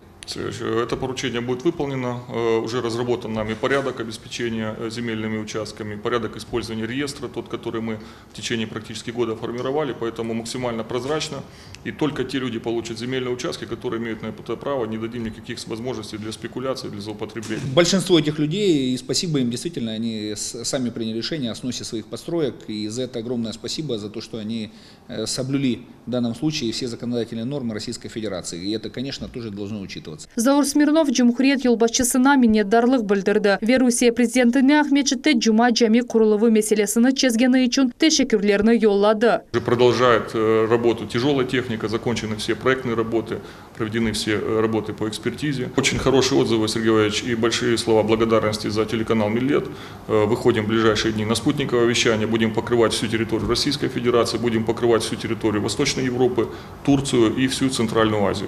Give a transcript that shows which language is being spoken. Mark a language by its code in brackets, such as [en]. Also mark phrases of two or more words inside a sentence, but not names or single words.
[ru] Это поручение будет выполнено, уже разработан нами порядок обеспечения земельными участками, порядок использования реестра, тот, который мы в течение практически года формировали, поэтому максимально прозрачно, и только те люди получат земельные участки, которые имеют на это право, не дадим никаких возможностей для спекуляции, для злоупотребления. Большинство этих людей, и спасибо им, действительно, они сами приняли решение о сносе своих построек, и за это огромное спасибо, за то, что они соблюли в данном случае все законодательные нормы Российской Федерации, и это, конечно, тоже должно учитываться. [crh] Заур Смирнов Cumhuriyet yolbaşçısına minnetdarlık bildirdi ve Rusya prezidentine Ахметшитте Cuma Cami kuruluvu meselesini çizgeni için teşekkürlerini yolladı. [ru] Продолжает работу тяжелая техника, закончены все проектные работы, проведены все работы по экспертизе. Очень хорошие отзывы, Сергей Валерьевич, и большие слова благодарности за телеканал Миллет. Выходим в ближайшие дни на спутниковое вещание, будем покрывать всю территорию Российской Федерации, будем покрывать всю территорию Восточной Европы, Турцию и всю Центральную Азию.